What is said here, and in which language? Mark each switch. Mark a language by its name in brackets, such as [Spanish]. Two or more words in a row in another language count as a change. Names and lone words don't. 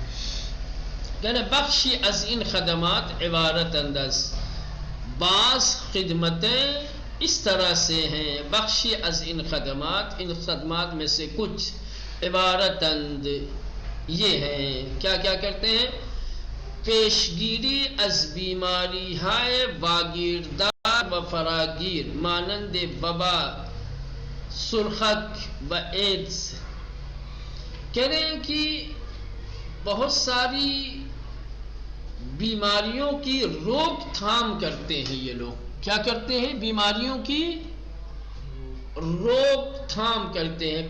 [Urdu] یعنی [Persian] بخشی از ان خدمات عبارت انداز، [Urdu] بعض خدمتیں اس طرح سے ہیں، [Persian] بخشی از ان خدمات [Urdu] میں سے کچھ [Persian] عبارت اند [Urdu] یہ ہیں. کیا کیا کرتے ہیں؟ [Persian] پیشگیری از بیماری ہائے واگیردار و فراگیر مانند وبا، سرخک و ایڈز. [Urdu] کہہ رہے ہیں کہ بہت ساری بیماریوں کی روک تھام کرتے ہیں یہ لوگ. کیا کرتے ہیں؟ بیماریوں کی روک تھام کرتے ہیں.